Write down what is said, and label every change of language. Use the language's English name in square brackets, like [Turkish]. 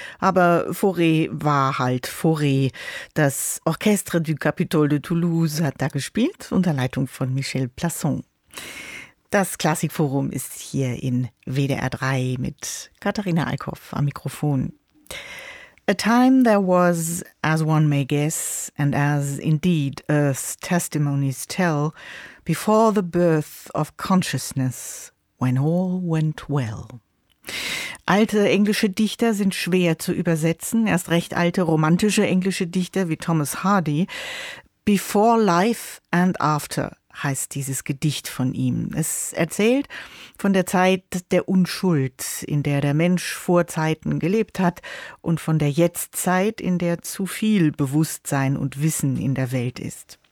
[German] Aber Fauré war halt Fauré. Das Orchestre du Capitole de Toulouse hat da gespielt, unter Leitung von Michel Plasson. Das Klassikforum ist hier in WDR3 mit Katharina Eickhoff am Mikrofon. [English] A time there was, as one may guess, and as indeed Earth's testimonies tell, before the birth of consciousness, when all went well. [German] Alte englische Dichter sind schwer zu übersetzen, erst recht alte romantische englische Dichter wie Thomas Hardy. Before Life and After heißt dieses Gedicht von ihm. Es erzählt von der Zeit der Unschuld, in der der Mensch vor Zeiten gelebt hat, und von der Jetztzeit, in der zu viel Bewusstsein und Wissen in der Welt ist.